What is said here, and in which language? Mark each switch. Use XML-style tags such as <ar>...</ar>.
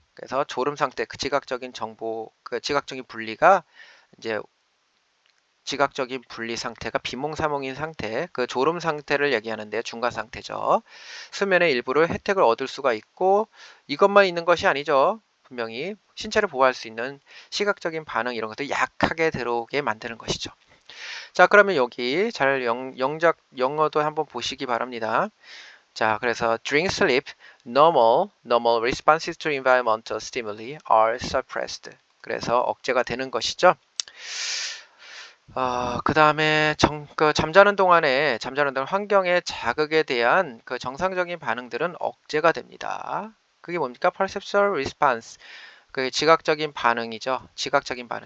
<ko>그래서 졸음 상태, 그 지각적인 정보, 그 지각적인 분리가 이제 지각적인 분리 상태가 비몽사몽인 상태, 그 졸음 상태를 얘기하는데 중간 상태죠. 수면의 일부를 혜택을 얻을 수가 있고 이것만 있는 것이 아니죠. 분명히 신체를 보호할 수 있는 시각적인 반응 이런 것들 약하게 들어오게 만드는 것이죠. 자, 그러면 여기 잘 영어도 한번 보시기 바랍니다. 자, 그래서</ko> <en>during sleep, normal responses to environmental stimuli are suppressed.</en> <ko>그래서 억제가 되는 것이죠. 그 다음에 잠자는 동안 환경의 자극에 대한 그 정상적인 반응들은 억제가 됩니다. 그게 뭡니까?</ko> <en>perceptual response.</en> <ko>그 지각적인 반응이죠. 지각적인 반응.</ko>